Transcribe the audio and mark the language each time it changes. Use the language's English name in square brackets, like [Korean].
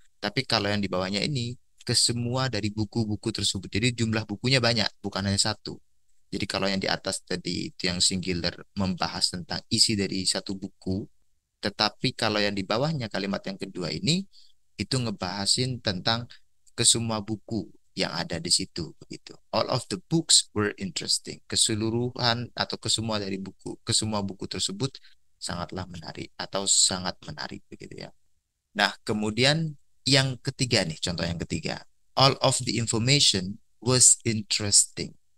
[Indonesian] Tapi kalau yang di bawahnya ini ke semua dari buku-buku tersebut. Jadi jumlah bukunya banyak, bukan hanya satu. Jadi kalau yang di atas tadi itu yang singular membahas tentang isi dari satu buku, tetapi kalau yang di bawahnya kalimat yang kedua ini itu ngebahasin tentang ke semua buku yang ada di situ begitu. [English] All of the books were interesting. [Indonesian] Keseluruhan atau kesemua dari buku, ke semua buku tersebut sangatlah menarik atau sangat menarik begitu ya. Nah, kemudian yang ketiga nih, contoh yang ketiga. [English] All of the information was interesting.